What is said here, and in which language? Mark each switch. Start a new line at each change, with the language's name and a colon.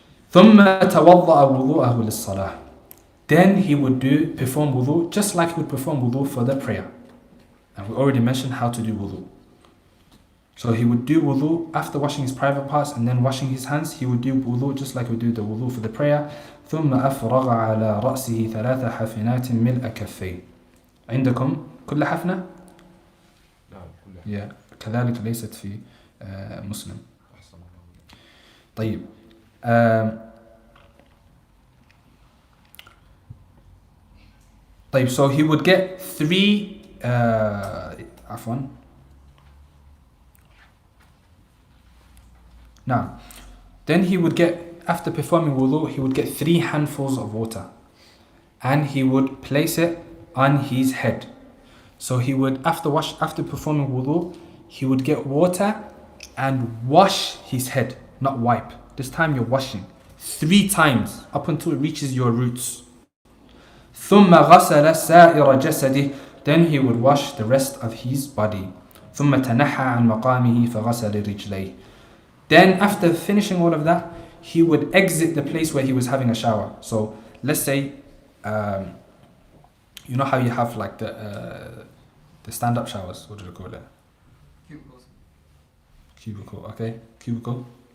Arabic: ثم توضأ وضوءه للصلاة.
English: Then he would perform wudu just like he would perform wudu for the prayer. And we already mentioned how to do wudu. So he would do wudu after washing his private parts and then washing his hands. He would do wudu just like he would do the wudu for the prayer.
Arabic: ثم أفرغ على رأسه ثلاث حفنات ملء كفيه. عندكم كل حفنة؟ لا كلها. كذلك ليست في مسلم. طيب.
English: طيب, so he would get 3
Arabic: عفوا.
English: Now, then he would get, after performing wudu, he would get 3 handfuls of water and he would place it on his head. So he would, after performing wudu, he would get water and wash his head, not wipe. This time you're washing 3 times up until it reaches your roots.
Arabic: ثم غسل سائر جسده.
English: Then he would wash the rest of his body.
Arabic: ثم تنحى عن مقامه فغسل رجليه.
English: Then after finishing all of that, he would exit the place where he was having a shower. So let's say, you know how you have like the stand-up showers, what do you call it? Cubicle, okay, cubicle.